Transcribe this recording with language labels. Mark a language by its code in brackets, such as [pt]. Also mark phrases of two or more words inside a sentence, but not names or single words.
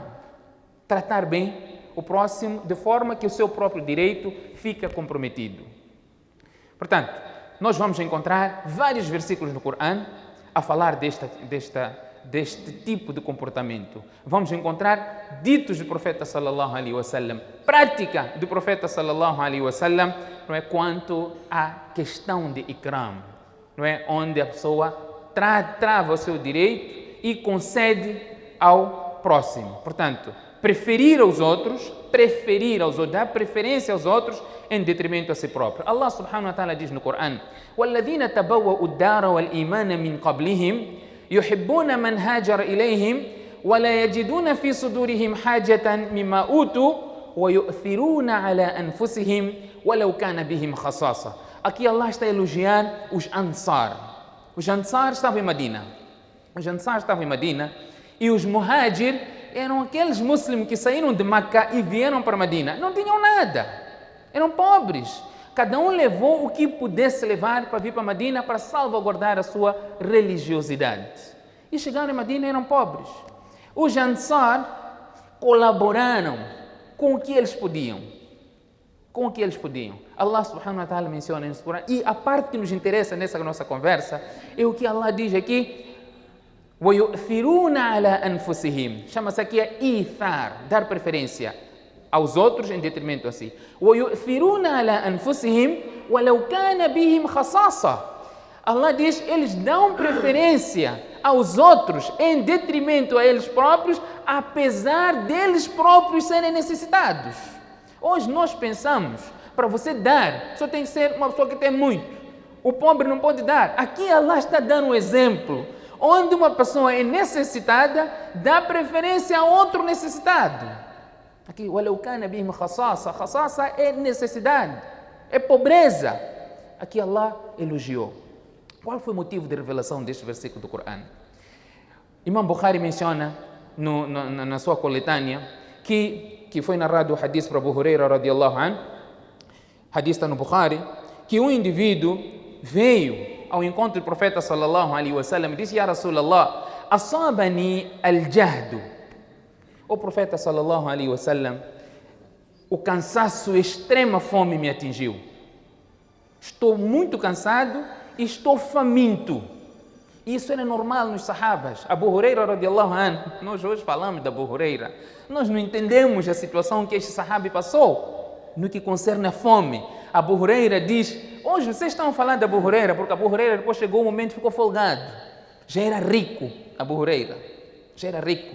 [pt] Tratar bem o próximo de forma que o seu próprio direito fica comprometido. Portanto, nós vamos encontrar vários versículos no Corão a falar deste tipo de comportamento. Vamos encontrar ditos do profeta [ar] صلى الله عليه وسلم, [pt] prática do profeta [ar] صلى الله عليه وسلم, [pt] não é, quanto à questão de ikram, não é, onde a pessoa trava o seu direito e concede ao próximo. Portanto, preferir aos outros, dar preferência aos outros em detrimento a si próprio. [ar] الله سبحانه وتعالى [pt] diz no Corão: [ar] وَالَّذِينَ تَبَوَّأُوا الدَّارَ وَالْإِيمَانَ مِنْ قَبْلِهِمْ يُحِبُّونَ مَنْ هَاجَرَ إِلَيْهِمْ وَلَا يَجِدُونَ فِي صُدُورِهِمْ حَاجَةً مِمَّا أُوتُوا وَيُؤْثِرُونَ عَلَى أَنفُسِهِمْ وَلَوْ كَانَ بِهِمْ خَصَاصَةٌ. [pt] Aqui Allah está a elogiar os Ansar. Os Ansar estavam em Medina. E os Muhajir eram aqueles muçulmanos que saíram de Meca e vieram para Medina. Não tinham nada. Eram pobres. Cada um levou o que pudesse levar para vir para Medina para salvaguardar a sua religiosidade. E chegaram em Medina e eram pobres. Os Ansar colaboraram com o que eles podiam. [ar] الله سبحانه وتعالى [pt] menciona no Corão. E a parte que nos interessa nessa nossa conversa é o que Allah diz aqui: [ar] وَيُؤْثِرُونَ عَلَى أَنفُسِهِمْ. [pt] Chama-se aqui a ithar, dar preferência aos outros em detrimento a si. [ar] وَيُؤْثِرُونَ عَلَى أَنفُسِهِمْ وَلَوْ كَانَ بِهِمْ خَصَاصَةٌ. [pt] Allah diz, eles dão preferência aos outros em detrimento a eles próprios, apesar deles próprios serem necessitados. Hoje nós pensamos, para você dar, só tem que ser uma pessoa que tem muito. O pobre não pode dar. Aqui Allah está dando um exemplo onde uma pessoa é necessitada, dá preferência a outro necessitado. Aqui, [ar] وَلَوْ كَانَ بِهِمْ خَصَاصَةٌ. [pt] Khasasa é necessidade, é pobreza. Aqui Allah elogiou. Qual foi o motivo de revelação deste versículo do Corão? Imam Bukhari menciona na sua coletânea que foi narrado o hadith para Abu Huraira [ar] رضي الله عنه, [pt] hadith está no Bukhari, que um indivíduo veio ao encontro do profeta [ar] صلى الله عليه وسلم [pt] e disse: [ar] يا رسول الله، أصابني الجهد. [pt] O profeta [ar] صلى الله عليه وسلم, [pt] o cansaço, extrema fome me atingiu. Estou muito cansado e estou faminto. Isso era normal nos sahabas. Abu Huraira [ar] رضي الله عنه, [pt] nós hoje falamos de Abu Huraira, nós não entendemos a situação que este sahabi passou no que concerne a fome. Abu Huraira diz: hoje vocês estão falando de Abu Huraira, porque Abu Huraira depois chegou um momento e ficou folgado. Já era rico, Abu Huraira. Já era rico.